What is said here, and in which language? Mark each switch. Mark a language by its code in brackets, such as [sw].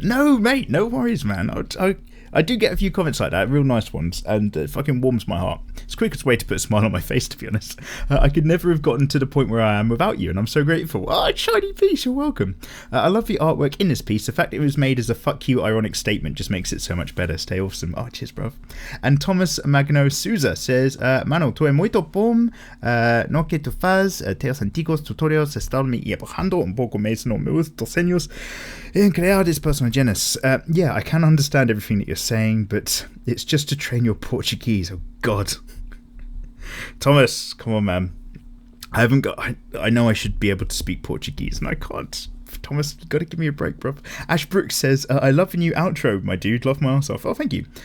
[en] No, mate, no worries, man. I do get a few comments like that, real nice ones, and it fucking warms my heart. It's the quickest way to put a smile on my face, to be honest. I could never have gotten to the point where I am without you, and I'm so grateful. Oh, Shiny Piece, you're welcome. I love the artwork in this piece. The fact it was made as a fuck you ironic statement just makes it so much better. Stay awesome. Oh, cheers, bruv. And Thomas Magno Souza says, [pt] Mano, tu é muito bom no que tu faz. Teus antigos tutorials estão me empurrando pouco mais no meus desenhos em criar [en] this personal genus. Yeah, I can understand everything that you're saying, but it's just to train your Portuguese. Oh god. Thomas, come on, man. I know I should be able to speak Portuguese and I can't. Thomas, you gotta give me a break, bro. Ash Brooks says, I love the new outro, my dude. Love my ass off. Oh, thank you.